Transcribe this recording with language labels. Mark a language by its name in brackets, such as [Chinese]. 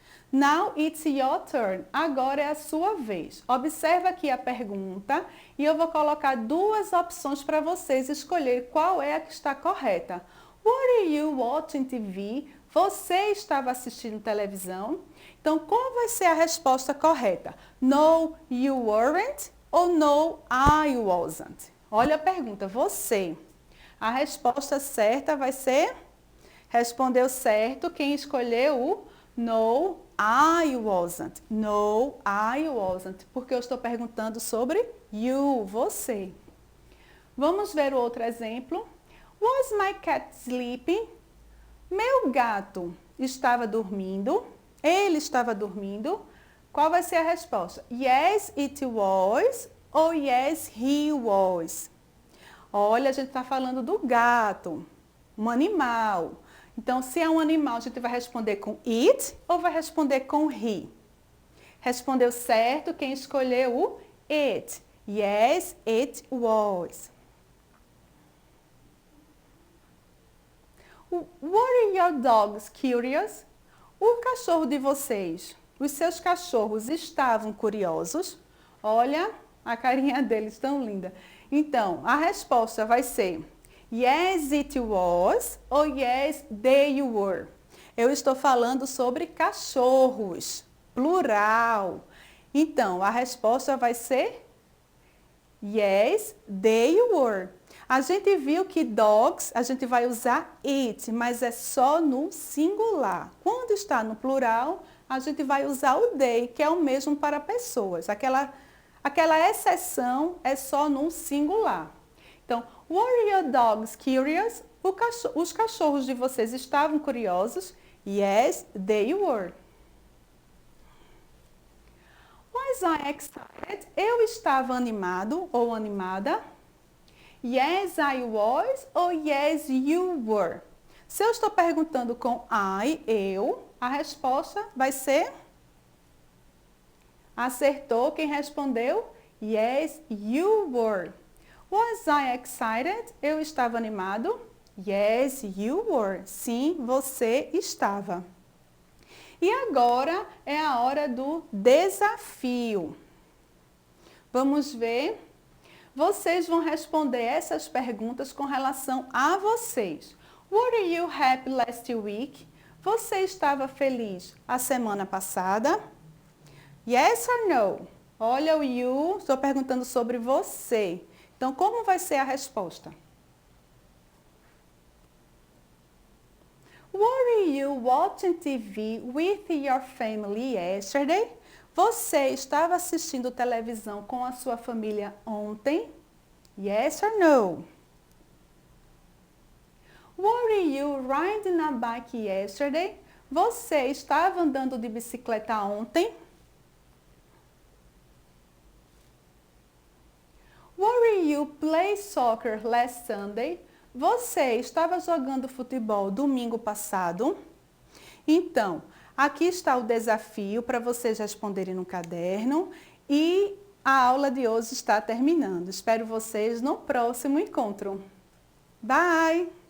[English] Now it's your turn. [Portuguese] Agora é a sua vez. Observa aqui a pergunta e eu vou colocar duas opções para vocês escolher qual é a que está correta. [English] Were you watching TV? [Portuguese] Você estava assistindo televisão? Então, qual vai ser a resposta correta? [English] No, you weren't ou no, I wasn't? [Portuguese] Olha a pergunta, você. A resposta certa vai ser, respondeu certo quem escolheu o [English] no, I wasn't. No, I wasn't. [Portuguese] Porque eu estou perguntando sobre you, você. Vamos ver o outro exemplo. [English] Was my cat sleeping? [Portuguese] Meu gato estava dormindo? Ele estava dormindo? Qual vai ser a resposta? [English] Yes, it was ou yes, he was? [Portuguese] Olha, a gente está falando do gato, um animal. Então, se é um animal, a gente vai responder com it ou vai responder com he? Respondeu certo quem escolheu o it. [English] Yes, it was. Were your dogs curious? [Portuguese] O cachorro de vocês, os seus cachorros estavam curiosos? Olha a carinha deles tão linda. Então, a resposta vai ser [English] yes, it was [Portuguese] ou [English] yes, they were. [Portuguese] Eu estou falando sobre cachorros, plural. Então, a resposta vai ser [English] yes, they were. [Portuguese] A gente viu que dogs, a gente vai usar it, mas é só no singular. Quando está no plural, a gente vai usar o they, que é o mesmo para pessoas. Aquela exceção é só no singular. Então, [English] were your dogs curious? [Portuguese] Os cachorros de vocês estavam curiosos? [English] Yes, they were. Was I excited? [Portuguese] Eu estava animado ou animada? [English] Yes, I was ou yes, you were? [Portuguese] Se eu estou perguntando com I, eu, a resposta vai ser... Acertou quem respondeu? [English] Yes, you were. Was I excited? [Portuguese] Eu estava animado? [English] Yes, you were. [Portuguese] Sim, você estava. E agora é a hora do desafio. Vamos ver. Vocês vão responder essas perguntas com relação a vocês. [English] Were you happy last week? [Portuguese] Você estava feliz a semana passada? [English] Yes or no? [Portuguese] Olha o you, estou perguntando sobre você. Então, como vai ser a resposta? [English] Were you watching TV with your family yesterday? [Portuguese] Você estava assistindo televisão com a sua família ontem? [English] Yes or no? Were you riding a bike yesterday? [Portuguese] Você estava andando de bicicleta ontem? [English] Were you play soccer last Sunday? [Portuguese] Você estava jogando futebol domingo passado? Então, aqui está o desafio para vocês responderem no caderno e a aula de hoje está terminando. Espero vocês no próximo encontro. Bye!